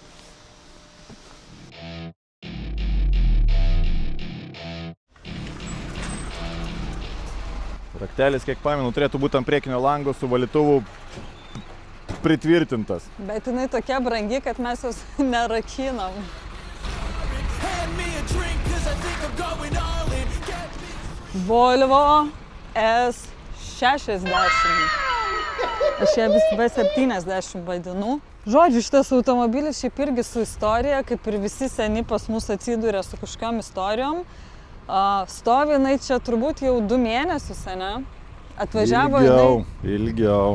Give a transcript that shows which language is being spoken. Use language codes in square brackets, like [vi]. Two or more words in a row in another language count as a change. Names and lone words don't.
[lt] Raktelis, kiek pamenu, turėtų būti ant priekinio lango su valytuvu pritvirtintas. Bet jinai tokia brangi, kad mes jos nerakinam. [en] Hand me a drink, 'cause I think I'm going all in. Get me [lt] Volvo S60. Aš ją vis V70 vadinu. Žodžiu, šitas automobilis šiaip irgi su istorija, kaip ir visi seni pas mus atsidūrė su kažkokiom istorijom. Stovi jinai čia turbūt jau 2 mėnesius, ne? Ilgiau.